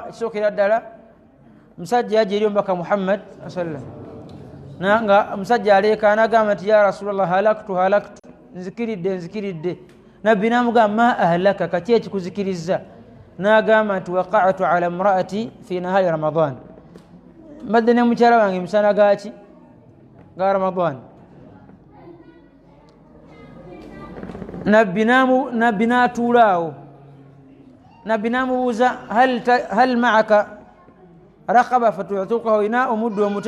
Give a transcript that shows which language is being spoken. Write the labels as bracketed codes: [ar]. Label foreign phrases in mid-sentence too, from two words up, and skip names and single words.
[lg] Kisookera ddala musajja yajja eri omubaka Muhammad sallam, nga omusajja aleekaana agamba nti [ar] يا رسول الله هلكت [lg] nzikiridde. Nabbi n'amugamba [ar] ما أهلكك, [lg] kaki ekikuzikiriza? [ar] N'agamba nti وقعت على امرأتي في نهار رمضان, [lg] mbadde ne mukyala wange misana gaki ga Ramadan. Nabbi n'atuulaawo. Nabbi n'amubuuza [ar] هل معك رقبة فتعتقها, [lg] ina omuddu omute?